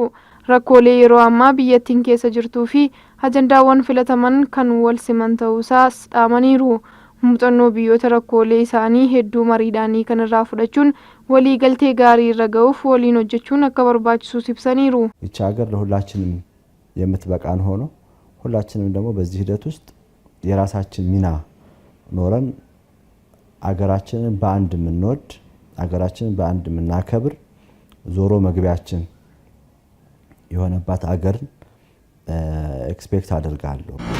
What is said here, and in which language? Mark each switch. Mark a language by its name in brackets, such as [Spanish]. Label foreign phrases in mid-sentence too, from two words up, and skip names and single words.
[Oromo] Rakkoolee yeroo ammaa biyyattiin keessa jirtuu fi ajandaawwan filataman kan wal siman ta'uu isaas dhaamaniiru. Muuxannoo biyyoota rakkoolee isaanii hedduu mariidhaanii kan irraa fudhachuun waliigaltee gaarii irra ga'uuf waliin hojjechuun akka barbaachisus ibsaniiru. [Amharic] ይህች ሀገር ለሁላችንም የምትበቃን ሆኖ ሁላችንም ደግሞ በዚህ ሂደት ውስጥ የራሳችን ሚና ኖረን አገራችንን በአንድ ምንወድ አገራችንን በአንድ ምናከብር ዞሮ መግቢያችን የሆነባት አገር ኤክስፔክት አደርጋለሁ።